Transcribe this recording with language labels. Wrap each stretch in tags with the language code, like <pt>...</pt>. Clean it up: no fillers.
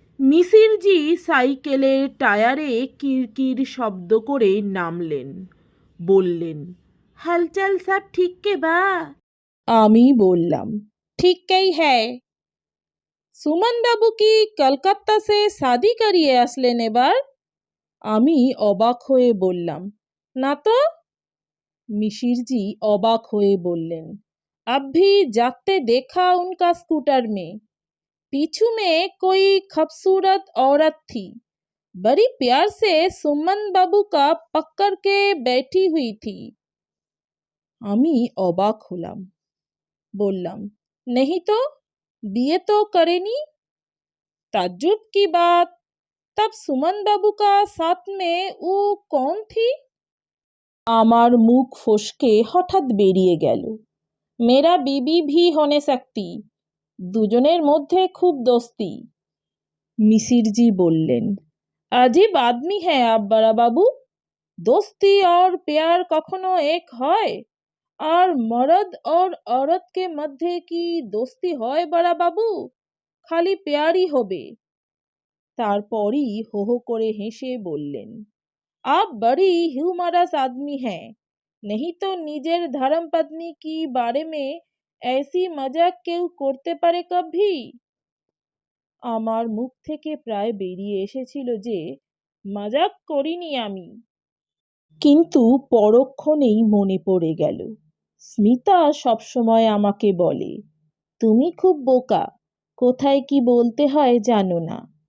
<bn>মিসিরজি সাইকেলের টায়ারে কিরকির শব্দ করে নামলেন, বললেন,</bn> <hi>হালচাল সব ঠিক কে বা?</hi> <bn>আমি বললাম,</bn> <hi>ঠিক কেই হ্যায়। সুমন বাবু কি কলকাতা সে শাদি করিয়ে আসলেন এবার?</hi> <bn>আমি অবাক হয়ে বললাম, না তো।</bn> <hi>मिसिरजी</hi> <bn>অবাক হয়ে বললেন,</bn> <hi>अब भी जाते देखा उनका स्कूटर में, पीछू में कोई खूबसूरत औरत थी, बड़ी प्यार से सुमन बाबू का पकड़ के बैठी हुई थी।</hi> <bn>আমি অবাক হলাম, বললাম,</bn> <hi>नहीं तो,</hi> <bn>বিয়ে তো করেনি।</bn> <hi>ताज्जुब की बात, तब सुमन बाबू का साथ में वो कौन थी?</hi> <bn>আমার মুখ ফসকে হঠাৎ বেরিয়ে গেল,</bn> <hi>মেরা বিবি ভি হোনে সকতি,</hi> <bn>দুজনের মধ্যে খুব দোস্তি।</bn> <hi>মিসিরজি</hi> <bn>বললেন,</bn> <hi>अजीब आदमी है आप बड़ा बाबू, दोस्ती और प्यार कखनो एक হয়?</hi> <bn>আর মরদ</bn> <hi>और औरत के</hi> <bn>মধ্যে কি দোস্তি হয় বড়া বাবু? খালি প্যারই হবে। তারপরই হো হো করে হেসে বললেন,</bn> <hi>आप बड़ी ह्यूमरस आदमी हैं, नहीं तो</hi> <bn>নিজের</bn> <hi>धर्मपत्नी की बारे में ऐसी मजाक</hi> <bn>কেউ করতে পারে</bn> <hi>কভি?</hi> <bn>আমার মুখ থেকে প্রায় বেরিয়ে এসেছিল যে মজাক করিনি আমি। কিন্তু পরক্ষণেই মনে পড়ে গেল, স্মিতা সবসময় আমাকে বলে, তুমি খুব বোকা, কোথায় কি বলতে হয় জানো না।</bn>